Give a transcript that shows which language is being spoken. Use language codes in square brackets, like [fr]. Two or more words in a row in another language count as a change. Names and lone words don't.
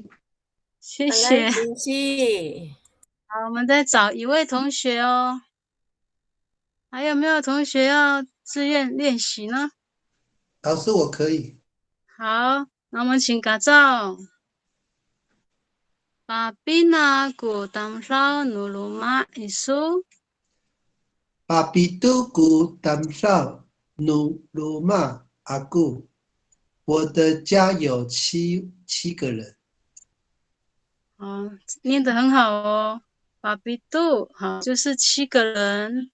[zh] 谢谢。来请息。好，我们再找一位同学哦。还有没有同学要自愿练习呢？老师，我可以。好，那我们请改造。 [ami] Papina ku tamsao nuluma isu. 巴比杜古当少努鲁玛阿古， [zh] 我的家有七个人。哦，念得很好哦。巴比杜，好，就是7个人。